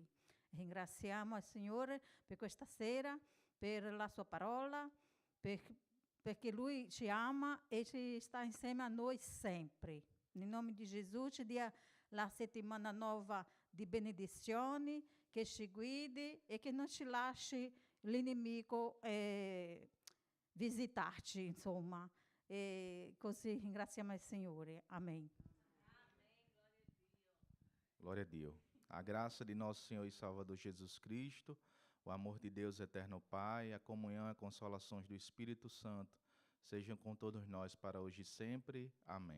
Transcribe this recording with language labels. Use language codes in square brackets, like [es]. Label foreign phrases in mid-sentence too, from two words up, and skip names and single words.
[it] Ringraziamo il Signore per questa sera, per la sua parola, perché Lui ci ama e ci sta insieme a noi sempre. Nel nome di Gesù ci dia la settimana nuova di benedizioni, che ci guidi e che non ci lasci l'inimico visitarci, insomma. E così ringraziamo il Signore. Amen. [pt] Glória a Deus. A graça de nosso Senhor e Salvador Jesus Cristo, o amor de Deus eterno Pai, a comunhão e a consolações do Espírito Santo sejam com todos nós para hoje e sempre. Amém.